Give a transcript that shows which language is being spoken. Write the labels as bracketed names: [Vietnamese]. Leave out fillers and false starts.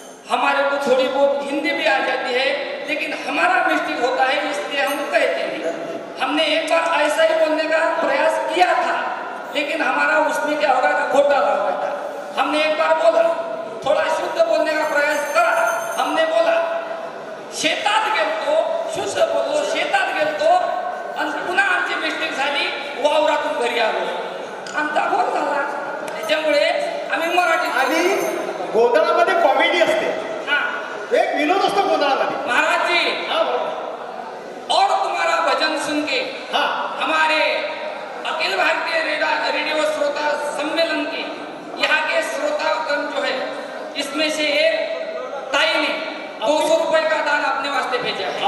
[Hindi] हमारे को थोड़ी बहुत हिंदी भी आ जाती है, लेकिन हमारा मिस्टेक होता है इसलिए हम कहते नहीं. हमने एक बार ऐसा ही बोलने का प्रयास किया था, लेकिन हमारा उसमें क्या होगा था, घोटाला हुआ था. हमने एक बार बोला, थोड़ा शुद्ध बोलने का प्रयास करा. हमने बोला [Marathi] शेतात गेलतो, शुद्ध बोललो शेतात गेलतो आणि पुन्हा आमची मिस्टेक झाली वावरात आमचा घोर झाला. त्याच्यामुळे आम्ही मराठी आणि गोंधळामध्ये कॉमेडी असते, हा एक विनोद असतो गोंधळामध्ये. [Hindi] महाराज जी, [Marathi] हा बरोबर. [Hindi] और तुम्हारा भजन सुन के हा हमारे अखिल भारतीय रेडियो श्रोता सम्मेलन के यहाँ के श्रोतागण जो है, इसमें से एक ताई ने 200 रुपए का दान अपने वास्ते भेजा है.